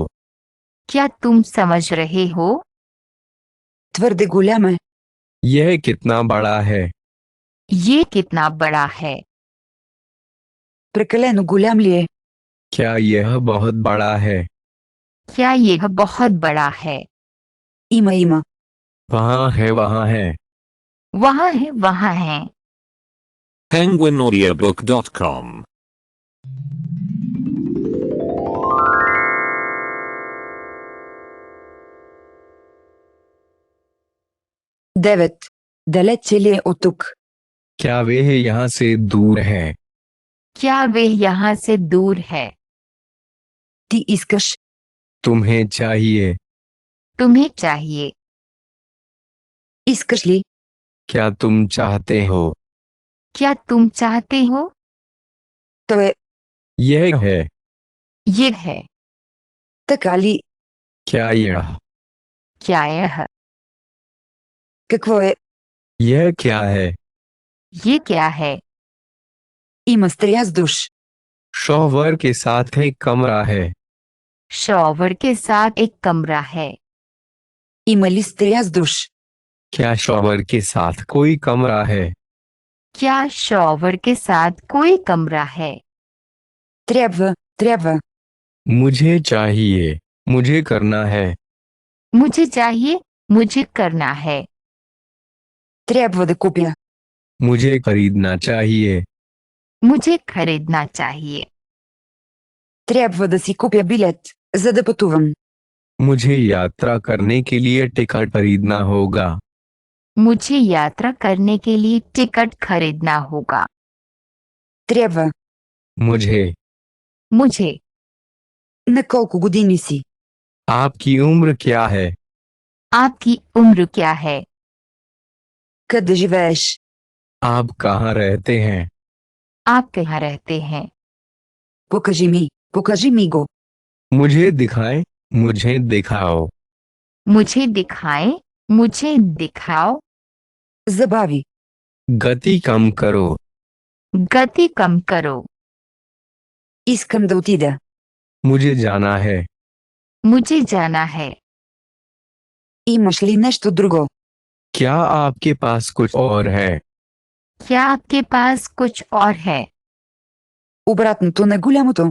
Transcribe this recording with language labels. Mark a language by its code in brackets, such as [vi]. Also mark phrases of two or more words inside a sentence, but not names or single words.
[hi] क्या तुम समझ रहे हो? [bg] Твърде голям е. [hi] यह कितना बड़ा है? ये कितना बड़ा है? [bg] Прекалено голям ли е? [hi] क्या यह बहुत बड़ा है? क्या यह बहुत बड़ा है? [bg] Има. [hi] वहाँ है वहाँ है। वहाँ है वहाँ है। penguinaudiobook.com [bg] Девет. Далече ли е от тук? [hi] क्या वह यहाँ से दूर है? क्या वे यहाँ से दूर है? [bg] Ти искаш. [hi] तुम्हें चाहिए। तुम्हें चाहिए। [bg] Искаш ли? [hi] क्या तुम चाहते हो? क्या तुम चाहते हो? [bg] То е. [hi] यह है। ये है। [bg] Така ли? [hi] क्या यह? क्या यह? [bg] Какво е? [hi] यह क्या है? ये क्या है? [bg] Има стряс душ. [hi] शॉवर के साथ एक कमरा है। शॉवर के साथ एक कमरा है। [bg] Има ли стряс душ? [hi] क्या शॉवर के साथ कोई कमरा है? क्या शॉवर के साथ कोई कमरा है? [bg] Трябва. [hi] मुझे चाहिए। मुझे करना है। मुझे चाहिए। मुझे करना है। [bg] Трябва да купя. [hi] मुझे खरीदना चाहिए। मुझे खरीदना चाहिए। [bg] Трябва да си купя билет, за да пътувам. [hi] मुझे यात्रा करने के लिए टिकट खरीदना होगा। मुझे यात्रा करने के लिए टिकट खरीदना होगा। [bg] Трябва. [hi] मुझे। मुझे। [bg] На колко години си? [hi] आपकी उम्र क्या है? आपकी उम्र क्या है? [bg] Къде живееш? [hi] आप कहाँ रहते हैं? आप कहाँ रहते हैं? [bg] Покажи ми го. [hi] मुझे दिखाएं, मुझे दिखाओ। मुझे दिखाएं, मुझे दिखाओ। [bg] Забави. [hi] गति कम करो। गति कम करो। [bg] Искам да отида. [hi] मुझे जाना है। मुझे जाना है। [bg] Имаш ли нещо друго? [hi] क्या आपके पास कुछ और है? क्या आपके पास कुछ और है? [bg] Обратното на голямото.